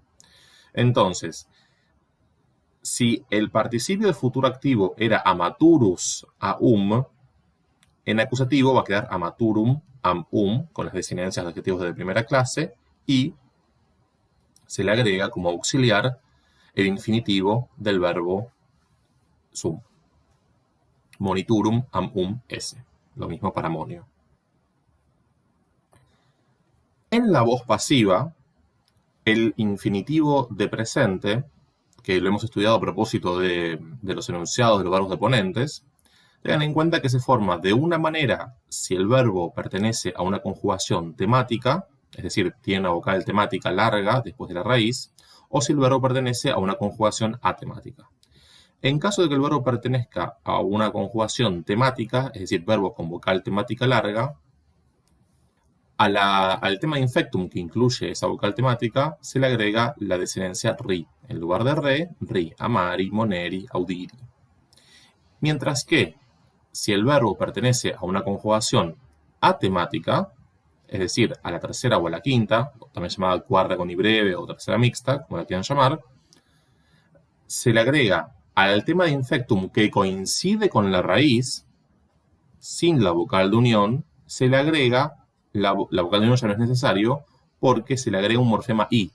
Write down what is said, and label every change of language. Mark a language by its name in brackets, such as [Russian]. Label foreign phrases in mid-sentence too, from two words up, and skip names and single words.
[Spanish] Entonces, si el participio de futuro activo era [Latin] amaturus aum, [Spanish] en acusativo va a quedar [Latin] amaturum am [Spanish] con las desinencias de adjetivos de primera clase, y se le agrega como auxiliar el infinitivo del verbo sum. [Latin] Moniturum am s. [Spanish] Lo mismo para monio. En la voz pasiva, el infinitivo de presente, que lo hemos estudiado a propósito de los enunciados de los verbos deponentes, tengan en cuenta que se forma de una manera si el verbo pertenece a una conjugación temática, es decir, tiene una vocal temática larga después de la raíz, o si el verbo pertenece a una conjugación atemática. En caso de que el verbo pertenezca a una conjugación temática, es decir, verbos con vocal temática larga, al tema infectum que incluye esa vocal temática se le agrega la desinencia ri. En lugar de [Latin] re, ri, amari, moneri, audiri. [Spanish] Mientras que si el verbo pertenece a una conjugación atemática, es decir, a la tercera o a la quinta, también llamada cuarta con i breve o tercera mixta, como la quieran llamar, se le agrega al tema de infectum que coincide con la raíz, sin la vocal de unión, se le agrega, la vocal de unión ya no es necesario, porque se le agrega un morfema i.